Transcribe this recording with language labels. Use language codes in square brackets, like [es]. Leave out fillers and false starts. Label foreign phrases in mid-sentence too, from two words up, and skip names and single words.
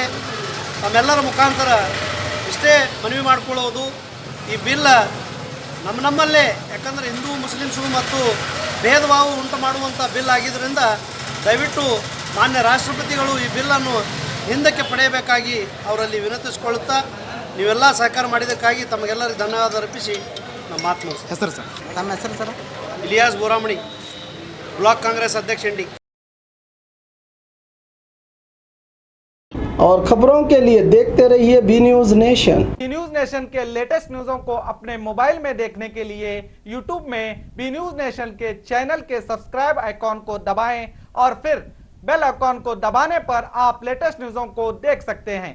[kn] ನಮ್ಮೆಲ್ಲರ ಮುಖಾಂತರ ಇಷ್ಟೇ ಮನವಿ ಮಾಡಿಕೊಳ್ಳುವುದು, ಈ ಬಿಲ್ ನಮ್ಮಲ್ಲೇ, ಯಾಕಂದರೆ ಹಿಂದೂ ಮುಸ್ಲಿಮ್ಸು ಮತ್ತು ಭೇದ ಭಾವ ಉಂಟು ಮಾಡುವಂಥ ಬಿಲ್ ಆಗಿದ್ದರಿಂದ ದಯವಿಟ್ಟು ಮಾನ್ಯ ರಾಷ್ಟ್ರಪತಿಗಳು ಈ ಬಿಲ್ಲನ್ನು ಹಿಂದಕ್ಕೆ ಪಡೆಯಬೇಕಾಗಿ ಅವರಲ್ಲಿ ವಿನಂತಿಸಿಕೊಳ್ಳುತ್ತಾ ನೀವೆಲ್ಲ ಸಹಕಾರ ಮಾಡಿದ್ದಕ್ಕಾಗಿ ತಮಗೆಲ್ಲರಿಗೂ ಧನ್ಯವಾದ ಅರ್ಪಿಸಿ ನಮ್ಮ ಮಾತು ಮುಗಿಸ್ತೀನಿ. ಹೆಸರು ಸರ್, ತಮ್ಮ ಹೆಸರು ಸರ್? ಇಲಿಯಾಸ್ ಬೋರಾಮಣಿ, ಬ್ಲಾಕ್ ಕಾಂಗ್ರೆಸ್ ಅಧ್ಯಕ್ಷ ಇಂಡಿ। [hi] और खबरों के लिए देखते रहिए बी न्यूज़ नेशन। बी न्यूज़ नेशन के [en] latest news [hi] को अपने मोबाइल में देखने के लिए यूट्यूब में बी न्यूज़ नेशन के चैनल के [en] subscribe icon [hi] को दबाएं और फिर [en] bell icon [hi] को दबाने पर आप [en] latest news [hi] को देख सकते हैं।